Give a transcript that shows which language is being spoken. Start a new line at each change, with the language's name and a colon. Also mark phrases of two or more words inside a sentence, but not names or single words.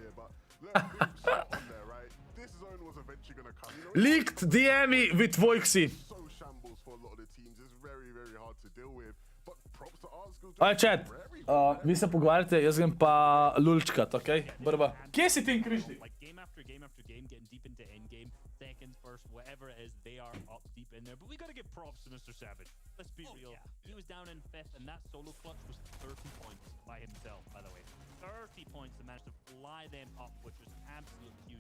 English: Leaked DM-i with Vojksi.
Slovenian: Aj, chat, vi se pogovarjate, jaz grem pa lulčkat, okej? Brba. Kje si ti in križnik?
English: Game after game, getting deep into endgame, seconds, first, whatever it is, they are up deep in there. But we gotta give props to Mr. Savage. Let's be real. He was down in 5th, and that solo clutch was 30 points by himself, by the way. 30 points to manage to fly them up, which was absolutely huge.